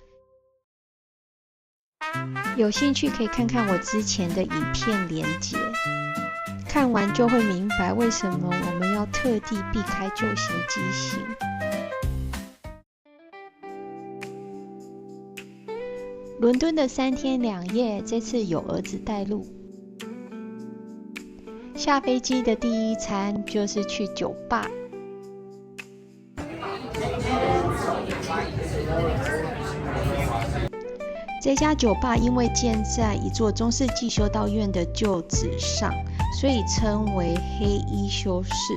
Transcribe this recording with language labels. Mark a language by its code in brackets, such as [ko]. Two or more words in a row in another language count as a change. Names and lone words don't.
[zh] 有興趣可以看看我之前的影片連結，看完就會明白為什麼我們要特地避開舊型機型。倫敦的3天2夜，這次有兒子帶路。下飛機的第一餐就是去酒吧。這家酒吧因為建在一座中世紀修道院的舊址上，所以稱為黑衣修士。